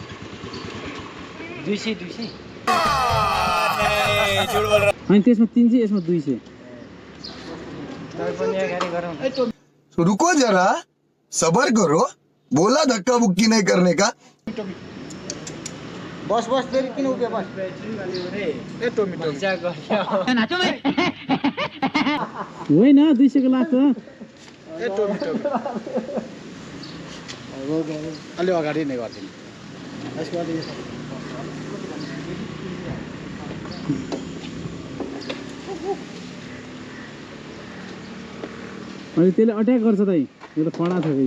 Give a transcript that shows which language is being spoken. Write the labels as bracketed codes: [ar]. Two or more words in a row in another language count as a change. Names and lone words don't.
[ne] 200 होइन त्यसमा 300 यसमा 200 [hi] रुको जरा सबर करो बोला धक्का बुक्की नहीं करने का [ne] बस फेरि किन उभियो बस ए टोमी होइन 200 को लाग्छ ए टोमी अलि अगाडि नै गरिदिनु यसको अलि अनि त्यसले अट्याक गर्छ त यो त कडा छ फेरि